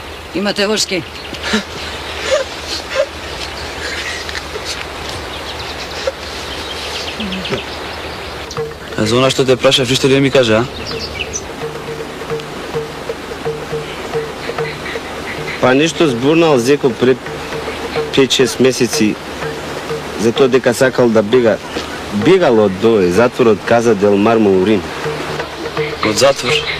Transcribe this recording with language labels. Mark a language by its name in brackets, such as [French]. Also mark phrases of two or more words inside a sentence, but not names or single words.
[Macedonian] Имате вошки? А за она што те праша, ништо ли ми каже, а? Па нешто зборнал Зеко пред 5-6 месеци за тоа дека сакал да бега. Бегал од дој затворот, каза Делмар Маурин. Од затвор?